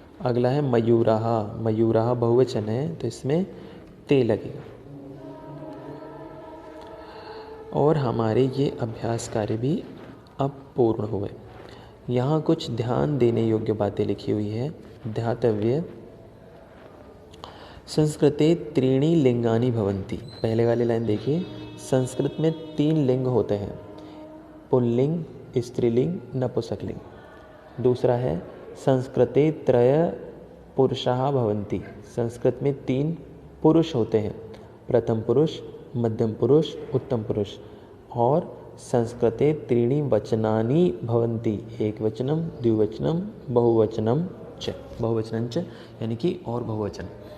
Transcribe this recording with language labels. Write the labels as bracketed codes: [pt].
[hi] अगला है मयूराः, मयूराः बहुवचन है, तो इसमें ते लगेगा। और हमारे ये अभ्यास कार्य भी अब पूर्ण हुए। यहाँ कुछ ध्यान देने योग्य बातें लिखी हुई है। [sa] ध्यातव्य, संस्कृते त्रीणि लिंगानि भवन्ति। [hi] पहले वाली लाइन देखिए, संस्कृत में 3 लिंग होते हैं, पुल्लिंग, स्त्रीलिंग, नपुंसकलिंग। दूसरा है [sa] संस्कृते त्रय पुरुषाः भवन्ति। [hi] संस्कृत में 3 पुरुष होते हैं, प्रथम पुरुष, मध्यम पुरुष, उत्तम पुरुष। [sa] और संस्कृते त्रीणि वचनानि भवन्ति, एक वचनम, द्विवचनम, बहुवचनम च, बहुवचनं च [hi] यानी कि और बहुवचन।